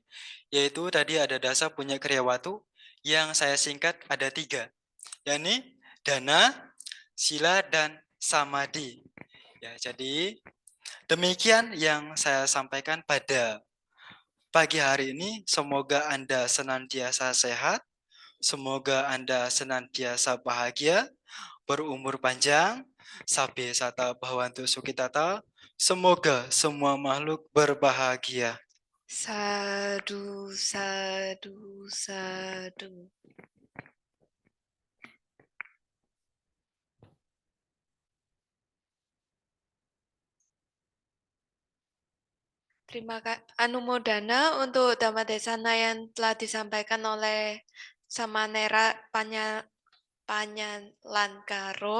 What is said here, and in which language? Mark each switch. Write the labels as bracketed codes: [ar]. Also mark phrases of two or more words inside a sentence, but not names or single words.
[id] Yaitu tadi ada dasar [pi] punya kriawatu [id] yang saya singkat ada 3, yakni dana, sila, dan samadhi. Ya, jadi demikian yang saya sampaikan pada pagi hari ini. Semoga Anda senantiasa sehat, semoga Anda senantiasa bahagia, berumur panjang, [pi] sabe sata bhavantu sukhitata. [id] Semoga semua makhluk berbahagia. [pi] Sadu, sadu, sadu. [id] Terima kasih Anumodana untuk [pi] Dhamma Desana [id] yang telah disampaikan oleh Samanera Panyalankaro.